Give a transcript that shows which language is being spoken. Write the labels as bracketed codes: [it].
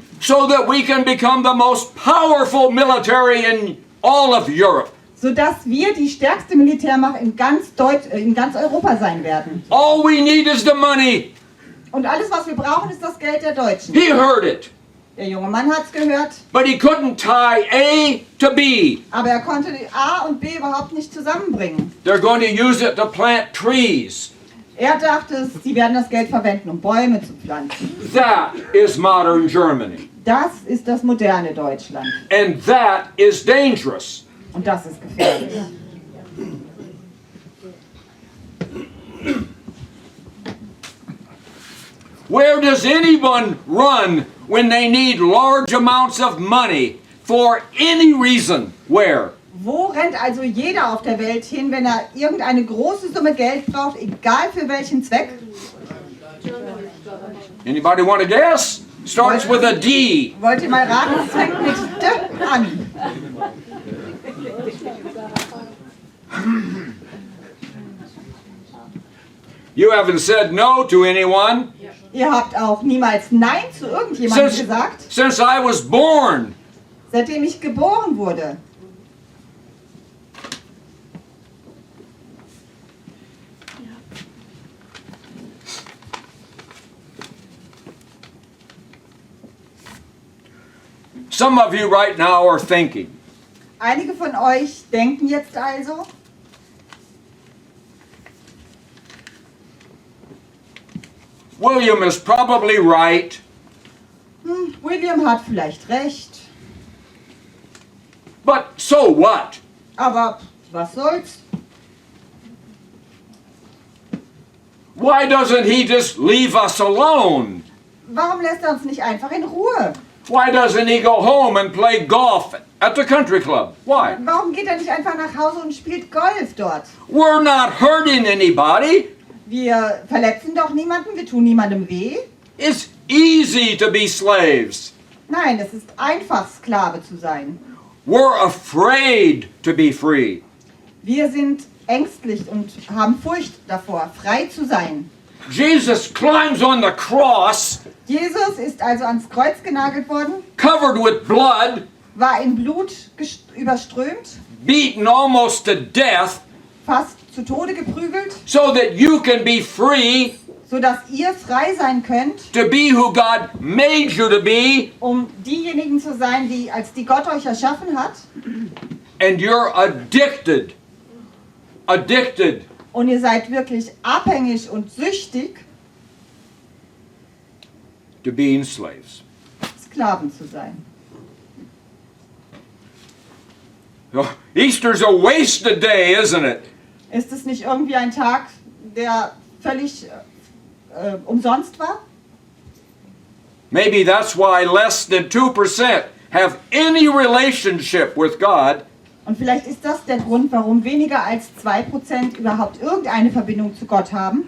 [en] so that we can become the most powerful military in all of Europe. [de] Sodass wir die stärkste Militärmacht in ganz Europa sein werden. [en] All we need is the money. [de] Und alles, was wir brauchen, ist das Geld der Deutschen. [en] He heard it, [de] Der junge Mann hat es gehört, [en] but he couldn't tie A to B. [de] aber er konnte die A und B überhaupt nicht zusammenbringen. [en] They're going to use it to plant trees. [de] Er dachte, sie werden das Geld verwenden, um Bäume zu pflanzen. [en] That is modern Germany. [de] Das ist das moderne Deutschland. [en] And that is dangerous. [de] Und das ist gefährlich. [en] Where does anyone run when they need large amounts of money for any reason? Where? [de] Wo rennt also jeder auf der Welt hin, wenn er irgendeine große Summe Geld braucht, egal für welchen Zweck? [en] Anybody want to guess? Starts with a D. [de] Wollt ihr mal raten, es fängt mit D an. [en] You haven't said no to anyone [de] Ihr habt auch niemals Nein zu irgendjemandem gesagt, [en] since I was born. [de] seitdem ich geboren wurde. [en] Some of you right now are thinking, [de] Einige von euch denken jetzt also, [en] William is probably right. [de] William hat vielleicht recht, [en] But so what? [de] aber was soll's? [en] Why doesn't he just leave us alone? [de] Warum lässt er uns nicht einfach in Ruhe? [en] Why doesn't he go home and play golf at the country club? Why? [de] Warum geht er nicht einfach nach Hause und spielt Golf dort? [en] We're not hurting anybody. [de] Wir verletzen doch niemanden, wir tun niemandem weh. [en] It's easy to be slaves. [de] Nein, es ist einfach, Sklave zu sein. [en] We're afraid to be free. [de] Wir sind ängstlich und haben Furcht davor, frei zu sein. [en] Jesus climbs on the cross, [de] Jesus ist also ans Kreuz genagelt worden, [en] covered with blood, [de] war in Blut überströmt, [en] beaten almost to death, [de] fast zu Tode geprügelt, [en] so that you can be free [de] sodass ihr frei sein könnt, [en] to be who God made you to be, [de] um diejenigen zu sein, als die Gott euch erschaffen hat. [en] and you're addicted. Addicted [de] Und ihr seid wirklich abhängig und süchtig, [en] to being slaves. [de] Sklaven zu sein. [en] Oh, Easter's a wasted day, isn't it? [de] Ist es nicht irgendwie ein Tag, der völlig umsonst war? [en] Maybe that's why less than 2% have any relationship with God, [de] Und vielleicht ist das der Grund, warum weniger als 2% überhaupt irgendeine Verbindung zu Gott haben.